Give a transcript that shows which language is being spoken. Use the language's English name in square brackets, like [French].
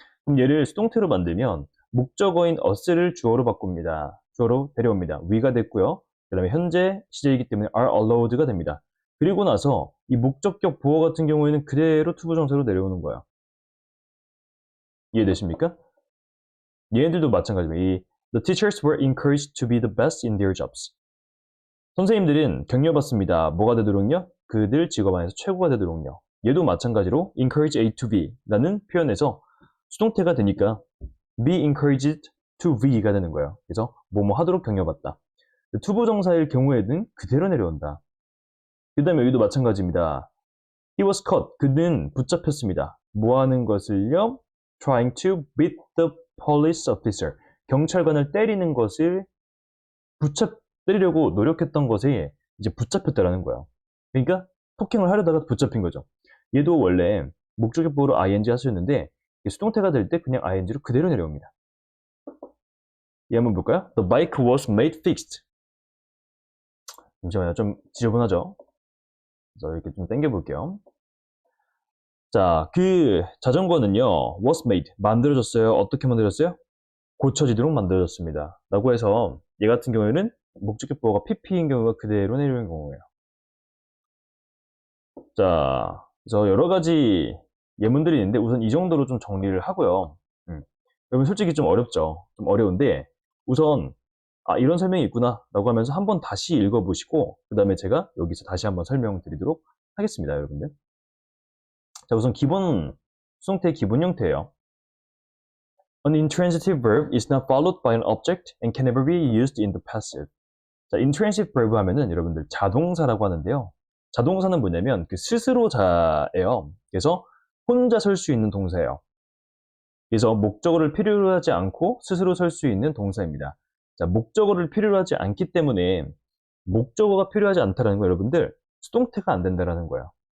[Korean] 그럼 얘를 수동태로 만들면 목적어인 us를 주어로 바꿉니다. 주어로 데려옵니다. we가 됐고요. 그 다음에 현재 시제이기 때문에 [English] are allowed [Korean] 가 됩니다. 그리고 나서 이 목적격 보어 같은 경우에는 그대로 투부정사로 내려오는 거예요. 이해되십니까? 얘네들도 마찬가지입니다. [English] The teachers were encouraged to be the best in their jobs. [Korean] 선생님들은 격려받습니다. 뭐가 되도록요? 그들 직업 안에서 최고가 되도록요. 얘도 마찬가지로 encourage A to B라는 표현에서 수동태가 되니까 [English] be encouraged to B [Korean] 가 되는 거예요. 그래서 뭐뭐 하도록 격려받다. 투부정사일 경우에는 그대로 내려온다. 그 다음에 여기도 마찬가지입니다. [English] He was caught. [Korean] 그는 붙잡혔습니다. 뭐 하는 것을요? [English] Trying to beat the police officer. [Korean] 경찰관을 때리는 것을 때리려고 노력했던 것에 이제 붙잡혔다라는 거예요. 그러니까 폭행을 하려다가 붙잡힌 거죠. 얘도 원래 목적격 보호로 ing 하셨는데 수동태가 될 때 그냥 ing로 그대로 내려옵니다. 얘 한번 볼까요? [English] The bike was made fixed. [Korean] 잠시만요. 좀 지저분하죠? 그래서 이렇게 좀 당겨 볼게요. 자, 그 자전거는요. [English] was made. [Korean] 만들어졌어요. 어떻게 만들어졌어요? 고쳐지도록 만들어졌습니다. 라고 해서 얘 같은 경우에는 목적격 보호가 pp인 경우가 그대로 내려오는 경우예요. 자, 그래서 여러 가지 예문들이 있는데 우선 이 정도로 좀 정리를 하고요. 여러분 솔직히 좀 어렵죠? 좀 어려운데 우선 이런 설명이 있구나 라고 하면서 한번 다시 읽어보시고 그 다음에 제가 여기서 다시 한번 설명드리도록 하겠습니다, 여러분들. 자, 우선 기본 수동태의 기본 형태예요. [English] An intransitive verb is not followed by an object and can never be used in the passive. [Korean] 자, intransitive verb 하면은 여러분들 자동사라고 하는데요. 자동사는 뭐냐면 그 스스로자예요. 그래서 혼자 설 수 있는 동사예요. 그래서 목적어를 필요로 하지 않고 스스로 설 수 있는 동사입니다. 자, 목적어를 필요로 하지 않기 때문에 목적어가 필요하지 않다는 거 여러분들 수동태가 안 된다는 거예요.